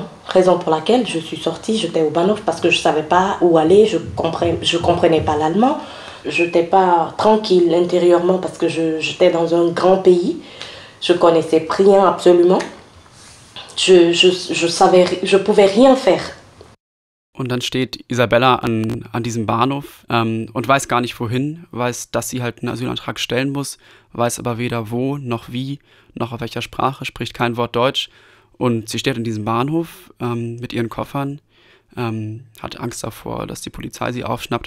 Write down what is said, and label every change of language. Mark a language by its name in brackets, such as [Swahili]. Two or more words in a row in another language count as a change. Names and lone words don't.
[French] Raison pour laquelle je suis sortie, j'étais au Bahnhof parce que je ne savais pas où aller, je comprenais pas l'allemand. Je n'étais pas tranquille intérieurement parce que j'étais dans un grand pays. Je connaissais rien absolument. Je pouvais rien faire. [German] Und dann steht Isabella an diesem Bahnhof und weiß gar nicht wohin, weiß, dass sie halt einen Asylantrag stellen muss, weiß aber weder wo, noch wie, noch auf welcher Sprache, spricht kein Wort Deutsch. Und sie steht an diesem Bahnhof mit ihren Koffern, hat Angst davor, dass die Polizei sie aufschnappt.